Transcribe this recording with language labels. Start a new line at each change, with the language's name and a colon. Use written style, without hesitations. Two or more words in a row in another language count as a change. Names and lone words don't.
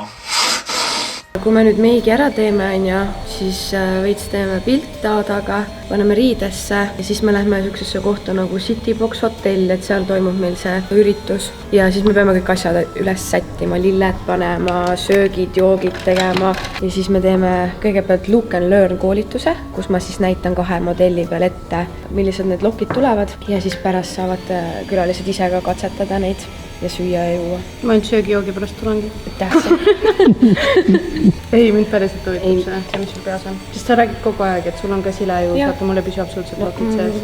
Estonian: Kui me nüüd meigi ära teeme, siis veits teeme pilt Aadaga, paneme riidesse ja siis me lähme sellisesse kohta nagu Citybox hotell, et seal toimub meil see üritus. Ja siis me peame kõik asjad üles sättima, lilled panema, söögid, joogid tegema. Ja siis me teeme kõigepealt
English: look and learn
Estonian: koolituse, kus ma siis näitan 2 modelli peal ette, millised need lokid tulevad. Ja siis pärast saavad külalised ise ka katsetada neid ja süüa ja juua. Ma ainult söögi-joogi pärast tulengi. Tähtsam. Ei, mind päriselt huvitab see, mis sul peas on. Sest sa räägid kogu aeg, et sul on ka silejuus, vaata mulle püsi absoluutselt lokid sees.